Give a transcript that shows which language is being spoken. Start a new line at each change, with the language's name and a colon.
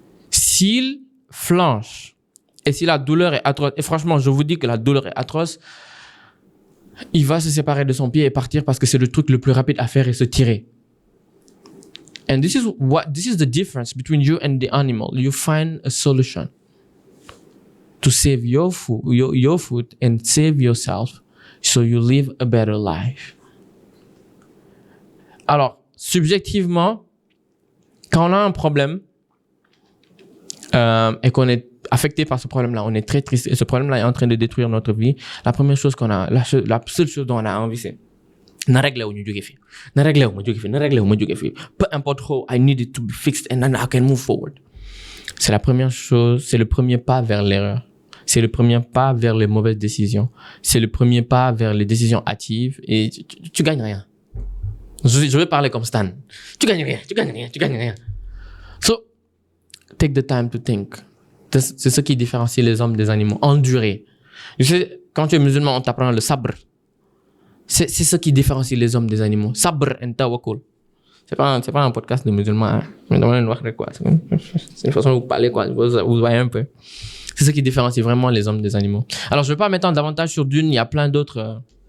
French: S'il flanche et si la douleur est atroce, et franchement, je vous dis que la douleur est atroce, il va se séparer de son pied et partir parce que c'est le truc le plus rapide à faire et se tirer.
English: And this is the difference between you and the animal. You find a solution to save your food and save yourself so you live a better life.
French: Alors, subjectivement, quand on a un problème et qu'on est affecté par ce problème-là, on est très triste et ce problème-là est en train de détruire notre vie, la première chose qu'on a, la seule chose dont on a envie, c'est
Wolof: na régler wu ñu jóge fi
French: na régler wu ma jóge fi peu importe
English: how I need it to be fixed and then I can move forward.
French: C'est la première chose, c'est le premier pas vers l'erreur. C'est le premier pas vers les mauvaises décisions. C'est le premier pas vers les décisions hâtives et tu gagnes rien. Je vais parler comme Stan. Tu gagnes rien.
English: So, take the time to think.
French: C'est ce qui différencie les hommes des animaux. Endurer. Tu sais, quand tu es musulman, on t'apprend le sabr. C'est ce qui différencie les hommes des animaux. Sabr and tawakkul. C'est pas un podcast de musulmans. Hein. Mais dans le noir, quoi. C'est une façon de vous parler, quoi. Vous voyez un peu. C'est ce qui différencie vraiment les hommes des animaux. Alors, je vais pas m'étendre davantage sur Dune. Il y a plein d'autres